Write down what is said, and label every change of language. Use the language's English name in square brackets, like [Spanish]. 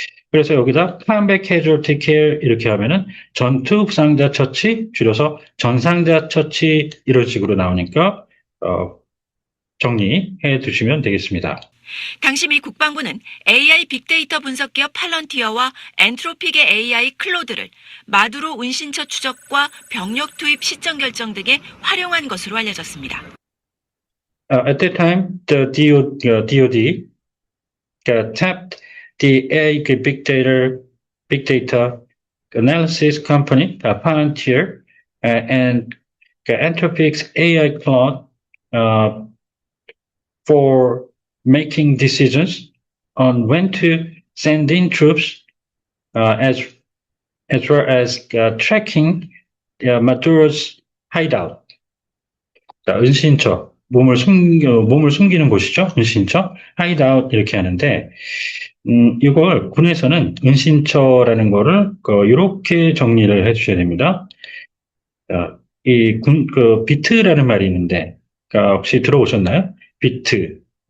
[Korean] 그래서 여기다 Combat Casualty Care 이렇게 하면은 전투 부상자 처치, 줄여서 전상자 처치, 이런 식으로 나오니까 정리해 두시면 되겠습니다. 당시 미 국방부는 AI 빅데이터 분석 기업 팔런티어와 엔트로픽의 AI 클로드를 마두로 운신처 추적과 병력 투입 시점 결정 등에 활용한 것으로 알려졌습니다. [English] At that time, the DoD tapped the AI big data analysis company, Palantir, and Entropic's AI Cloud for making decisions on when to send in troops, as well as tracking Maduro's hideout. [Korean] 자, 은신처, 몸을 숨기는 곳이죠. 은신처, hideout 이렇게 하는데, 이걸 군에서는 은신처라는 거를 이렇게 정리를 해주셔야 됩니다. 이 비트라는 말이 있는데, 혹시 들어오셨나요? 비트.